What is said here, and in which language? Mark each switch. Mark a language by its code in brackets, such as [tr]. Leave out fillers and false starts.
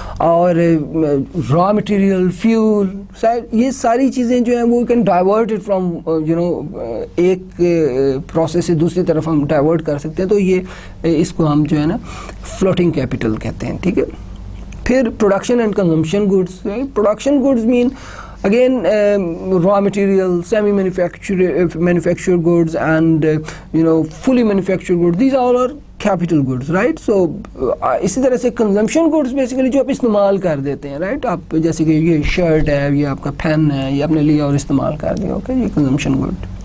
[ur] اور raw material, fuel, یہ ساری چیزیں جو ہیں وہ [en] can divert from [ur] ایک پروسیس سے دوسری طرف ہم ڈائیورٹ کر سکتے ہیں, تو یہ اس کو ہم جو ہے نا فلوٹنگ کیپٹل کہتے ہیں, ٹھیک ہے. [en] پھر production and consumption goods. Production goods مین again raw material, semi manufactured goods and fully manufactured goods, these all are capital goods, right. [ur] So اسی طرح سے consumption goods basically جو آپ استعمال کر دیتے ہیں, right. آپ جیسے کہ یہ شرٹ ہے, یہ آپ کا پین ہے, یہ آپ نے لیا اور استعمال کر دیا, okay, یہ consumption good.